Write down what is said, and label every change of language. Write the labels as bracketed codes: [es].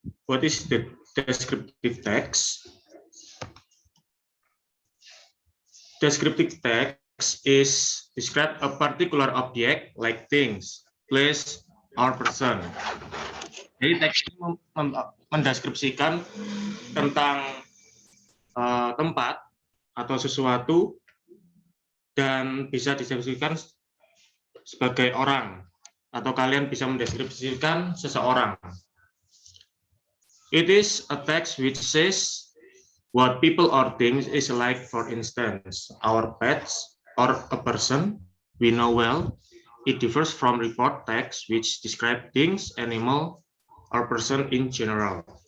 [en] What is the descriptive text? Descriptive text is describe a particular object like things, place, or person. [id] Jadi teks ini mendeskripsikan tentang tempat atau sesuatu dan bisa dideskripsikan sebagai orang atau kalian bisa mendeskripsikan seseorang. [en] It is a text which says what people or things is like, for instance, our pets or a person we know well. It differs from report text which describe things, animal, or person in general.